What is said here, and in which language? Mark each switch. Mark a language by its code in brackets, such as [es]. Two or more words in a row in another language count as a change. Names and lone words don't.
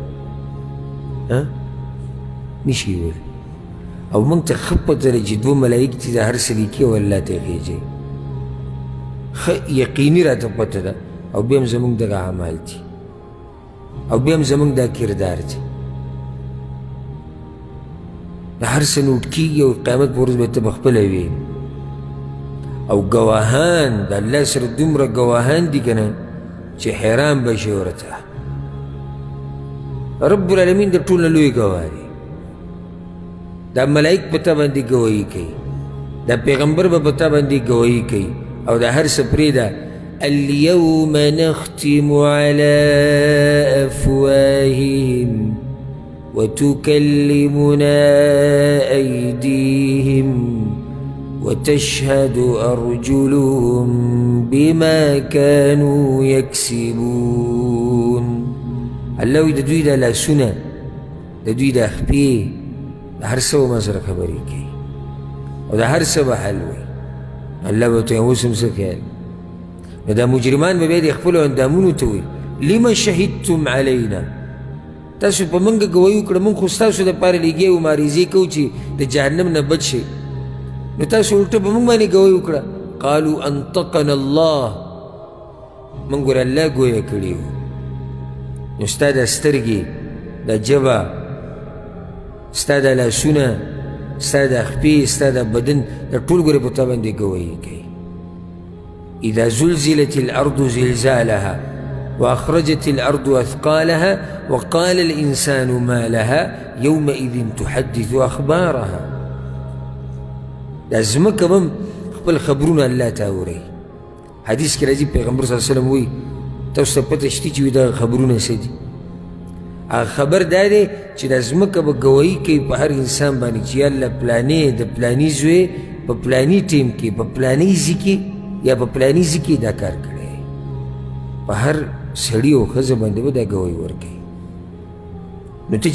[ps] نشي ویلی او موږ ته ښه پته ده چې دوه ملایک چې د هر څه لیکي او الله ته یې خېجوي ښه یقیني راته پته ده او بیا هم زموږ دغه اعمال دي او بیا هم زموږ دا کردار دی د هر څه نوټ کېږي او قیامت په ورځ به ته پخپله وي او ګواهان د الله سره دومره ګواهان دي که نه چې حیران به شي ورته [ar] رب العالمین [ps] د ټول نه لوی ګواه دی دا ملائک په تا باندې ګواهي کوي دا پیغمبر به په تا باندې ګواهي کوي او دا هر څه پرېږده [ar] اليوم نختم على أفواههم وتكلمنا أيديهم وتشهد أرجلهم بما كانوا يكسبون [ps] الله د دوی دا لاسونه د دوی دا خپې د هر څه به ما سره خبرې کوي او د هر څه به حل وي الله به ورته اوس هم څه خیال نو دا مجرمان به بیا د خپلو اندامونو ته وي [ar] لم شهدتم علینا [ps] تاسو په موږ ګواهي وکړه موږ خو ستاسو دپاره لیږې او مبارزې کوو چې د جهنم نه بچ شئ نو تاسو الټه په موږ باندې ګواهي وکړه [ar] قالوا انطقنا الله [ps] موږ ګوره الله ګویه کړي وو نو ستا دا سترګې دا ژبه ستا دا لاسونه ستا دا خپې ستا دا بدن دا ټول ګوره په تا باندې ګواهي کوي [ar] اذا زلزلت الارض زلزالها وأخرجت الأرض أثقالها وقال الإنسان ما لها يومئذ تحدث أخبارها [ps] دا ځمکه به هم خپل خبرونه الله ته اوري حدیث کې راځي پیغمبر [ar] صلی الله علیه وسلم [ps] وایي تاسو ته پته شته چې دغه خبرونه څه دي هغه خبر دا دی چې دا ځمکه به ګواهي کوي په هر انسان باندې چې یالله پلانې د پلاني زوی په پلاني ټیم کې په پلاني ځي کې یا په پلاني ځي کې دا کار کړی په هر سړي او ښځه باندې به دا ګواهي ورکوي نو ته